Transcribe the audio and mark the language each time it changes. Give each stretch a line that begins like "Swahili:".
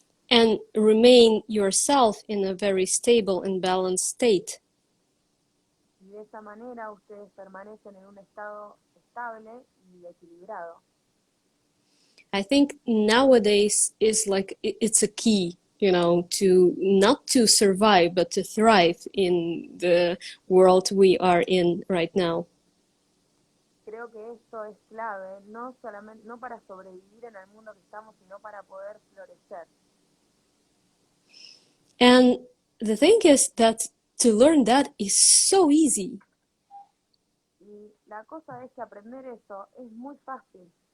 English: And remain yourself in a very stable and balanced state.
Spanish: Y de esa manera ustedes permanecen en un estado estable y equilibrado.
English: I think nowadays is like, it's a key, to not to survive, but to thrive in the world we are in right now.
Spanish: creo que esto es clave, no solamente, no para sobrevivir en el mundo que estamos, sino para poder florecer.
English: And the thing is that to learn that is so easy.
Spanish: Y la cosa es que aprender eso es muy fácil.